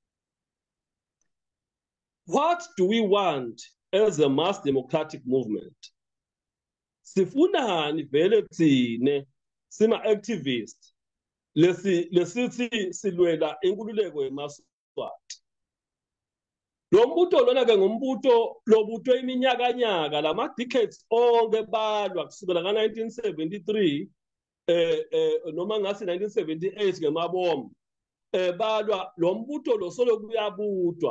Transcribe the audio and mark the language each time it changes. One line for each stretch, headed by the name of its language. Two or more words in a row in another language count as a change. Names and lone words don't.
English: What do we want as a mass democratic movement?
Swati: Sifunani vele thine sima activists lesithi silwela inkululeko yeMaswati. Lo mbuto lona ke ngumbuto lobuto iminyakanyaka lama decades onke balwa kusukela ka1973 noma ngasi 1978 ngemabomu balwa lo mbuto lo solo kuyabutwa.